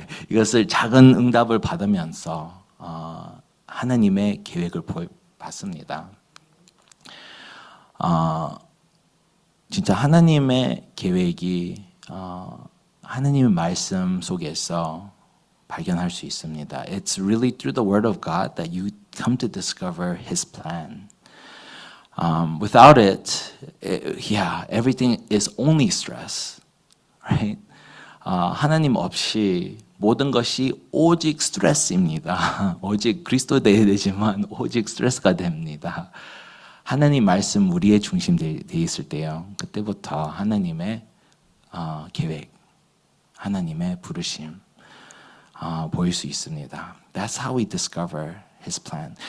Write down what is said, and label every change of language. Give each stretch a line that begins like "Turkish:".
Korean: 이것을 작은 응답을 받으면서 하나님의 계획을 봤습니다. 진짜 하나님의 계획이 하나님의 말씀 속에서 발견할 수 있습니다.
English: It's really through the word of God that you come to discover His plan. Without it, everything is only stress, right?
Korean: 하나님 없이 모든 것이 오직 스트레스입니다. 오직 그리스도 되어야 되지만 오직 스트레스가 됩니다. 하나님 말씀 우리의 중심 돼 있을 때요. 그때부터 하나님의 계획, 하나님의 부르심 보일 수 있습니다.
English: That's how we discover His plan.